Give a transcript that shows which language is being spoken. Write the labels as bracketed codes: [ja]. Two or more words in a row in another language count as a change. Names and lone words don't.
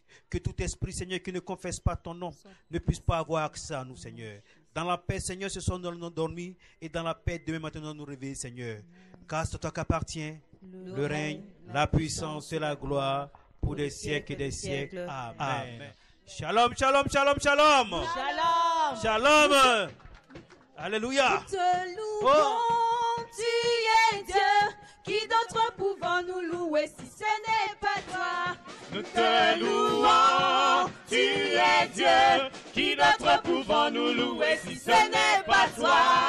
[fr] Que tout esprit, Seigneur, qui ne confesse pas ton nom, ne puisse pas avoir accès à nous, Seigneur. Dans la paix, Seigneur, ce soir nous allons dormir. Et dans la paix, demain matin, nous allons nous réveiller, Seigneur. Car c'est toi qu'appartient le règne, la puissance et la gloire pour des siècles et des siècles. Amen. [he] שלום, שלום, שלום, שלום. Shalom. Shalom. [fr] Alléluia. Nous te louons, tu es Dieu. Qui d'autre pouvons nous louer si ce n'est pas toi? Nous te louons, tu es Dieu. Qui d'autre pouvons nous louer si ce n'est pas toi?